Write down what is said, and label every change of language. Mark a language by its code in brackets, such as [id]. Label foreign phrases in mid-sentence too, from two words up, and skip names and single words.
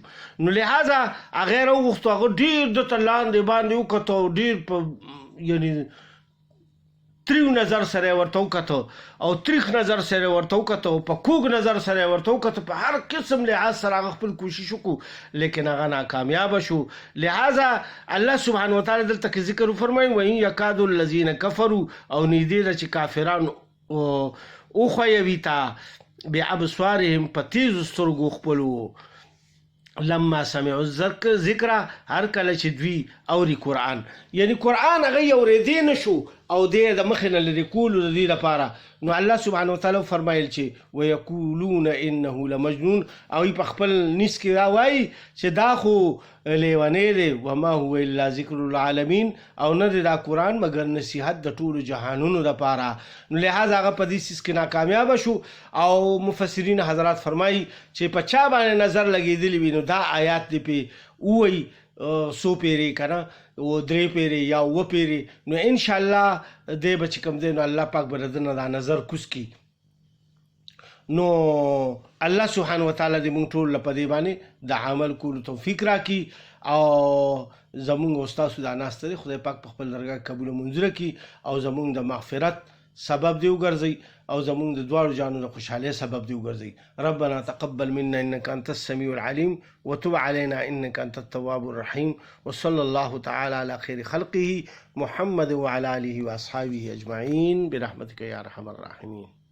[ps] نو لحاظه هغه یې راوغوښتو هغه ډېر دته لاندې باندې وکتو ډېر په یعنی تریو نظر سره ورته وکتو او تریخ نظر سره ورته وکتو په کوږ نظر سره ورته وکتو په هر قسم لحاظ سره هغه خپل کوشش وکړو لیکن هغه ناکامیابه شو. لہذا الله سبحانه وتعالی دلته کې ذکر وفرمایي [ar] وَإِن يَكَادُ الَّذِينَ كَفَرُوا [ps] او نږدې ده چې کافران وښویوي تا بِأَبْصَارِهِم په تیزو سترګو خپلو [ar] لما سمعوا الذکر [ps] هر کله چې دوی اوري قرآن یعنی قرآن هغه یې اورېدی نه شو او دی د مخې نه لرې کولو د دې لپاره. نو الله سبحانه وتعالی فرمایل چې [ar] ویقولون انه لمجنون [ps] او په خپل نیس کې دا وایي چې دا خو لیونی دی [ar] وما هو الا ذکر العالمین [ps] او نه دی دا قرآن مگر نصیحت د ټولو جهانونو دپاره. نو لحاظ هغه په دې سیس کې ناکامیابه شو او مفسرین حضرات فرمایي چې په چا باندې نظر لګېدلی وي نو دا آیات دی پې ووایي سو پیری کنه و درې پیری یا و پیری نو انشاءالله دی به چې کوم دی نو الله پاک به د نه دا نظر کوز کی. نو الله سبحانه وتعالی دې موږ ټول په دې باندې د عمل کولو توفیق راکړي او زمونږ استاسو دا ناسته دی خدای پاک په خپل درګاه قبول منظوره کړي او زمونږ د مغفرت سبب دی وګرځي او زمونږ د دواړو جانو د خوشحالۍ سبب دی وګرځي. [ar] ربنا تقبل منا انك انت السميع العليم وتب علينا انك انت التواب الرحيم وصلى الله تعالى على خير خلقه محمد وعلى اله واصحابه اجمعين برحمتك يا ارحم الراحمين.